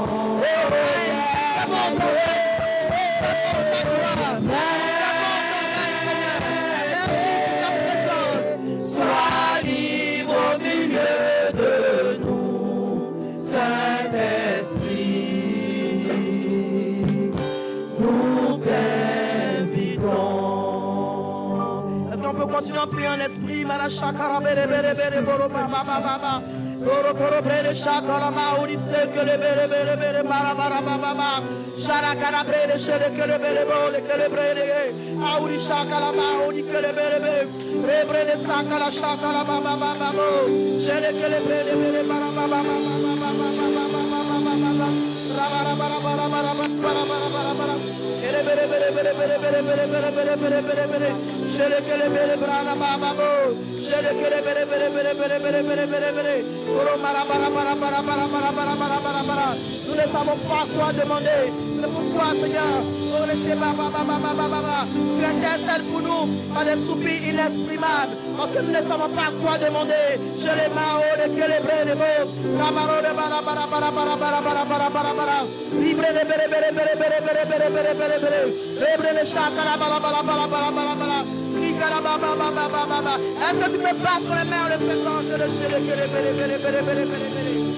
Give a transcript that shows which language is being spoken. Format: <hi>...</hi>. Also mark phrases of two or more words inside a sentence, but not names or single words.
<fr>Sois libre au milieu de nous, Saint-Esprit, nous t'invitons. Est-ce qu'on peut continuer à prier en esprit? Malachakara bere bere bere boro baba baba. Boro boro bere shakara mauri sekele bere bere bere bara bara baba. Sharakara bere shere kele bere bole kele bere. Auri shakala mauri kele bere bere. Rebre sakala shakala baba baba. Shere kele bere bere bara baba baba baba baba. Rabara bara bara bara bara bara bara bara. Kele bere bere bere bere bere bere bere bere bere bere bere. Shere kele bere bara baba bo. Shere kele bere bere bere bere bere bere bere bere. Oro bara bara bara bara bara bara bara bara bara bara. Nous ne savons pas quoi demander. C'est pourquoi, Seigneur, oh le Shéba, tu intercèdes pour nous par des soupirs inexprimables. Parce que nous ne savons pas quoi demander. Je les mao, les célébrés, les mots. Rabaro de bara bara bara bara bara bara bara bara bara. Libre de bere bere bere bere bere bere bere bere bere. Libre de chakara bara bara bara bara bara bara. Est-ce que tu peux battre les mains en le faisant de le chéler que les bere bere bere bere bere bere.</fr>